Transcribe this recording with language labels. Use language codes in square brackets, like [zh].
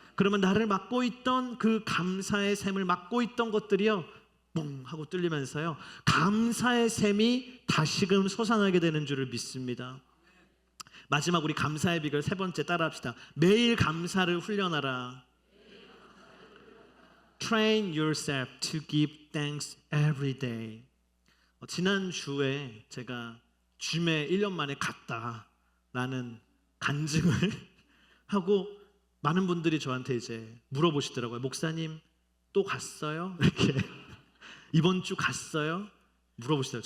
[ko] 그러면 나를 막고 있던 그 감사의 샘을 막고 있던 것들이요, 뻥 하고 뚫리면서요, 감사의 샘이 다시금 솟아나게 되는 줄을 믿습니다. 마지막 우리 감사의 비결 세 번째 따라합시다. 매일 감사를 훈련하라. [en] Train yourself to give thanks every day. [ko] 지난주에 제가 줌에 1년 만에 갔다라는 간증을 하고 많은 분들이 저한테 이제 물어보시더라고요. 목사님 또 갔어요? 이렇게 이번 주 갔어요? 물어보시더라고요.